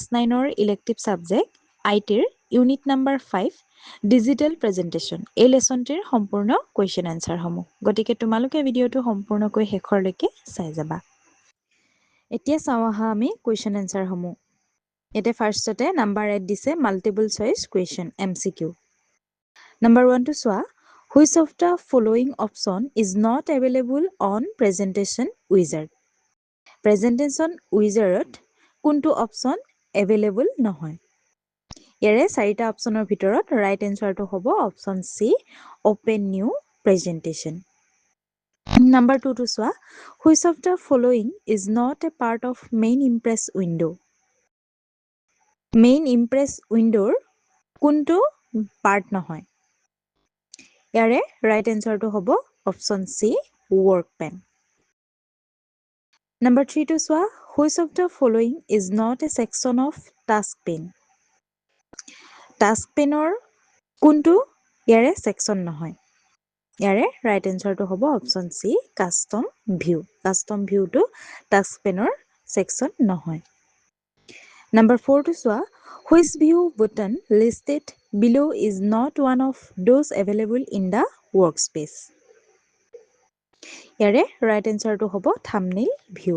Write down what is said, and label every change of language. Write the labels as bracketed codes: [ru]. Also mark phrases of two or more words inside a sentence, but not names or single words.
[as] 9ৰ [en] elective subject [as] আইটিৰ ইউনিট নাম্বাৰ 5 [en] digital presentation [as] এই লেসনটিৰ সম্পূৰ্ণ [en] question answer [as] সমূহ গতিকে তোমালোকে ভিডিওটো সম্পূৰ্ণকৈ শেষৰলৈকে চাই যাবা এতিয়া চাও আহা আমি [en] question answer [as] সমূহ এতে ফাৰ্ষ্টতে নাম্বাৰ 8 দিছে [en] multiple choice question [as] এমসিকিউ নাম্বাৰ 1 টো চোৱা [en] Which of the following option is not available on presentation wizard? Presentation wizard [as] কোনটো [en] option available [as] নহয়? ইয়াৰে চাৰিটা optionৰ ভিতৰত [en] right answerটো [as] হ'ব [en] option C open new presentation. Number 2 টো চোৱা Which of the following is not a part of main impress window? Main impress window [as] কোনটো part নহয়? ইয়াৰে [en] right answerটো [as] হ'ব [en] option C work pen. Number 3 to চোৱা which of the following is not a section of task pane? Task paneৰ [as] কোনটো ইয়াৰে section নহয়? ইয়াৰে [en] right answerটো [as] হ'ব [en] option C custom view. Custom view [as] to [en] task paneৰ [as] section নহয়. [en] Number 4 to চোৱা which view button listed below is not one of those available in the workspace? Yare right answer [as] টো হ'ব [en] thumbnail view.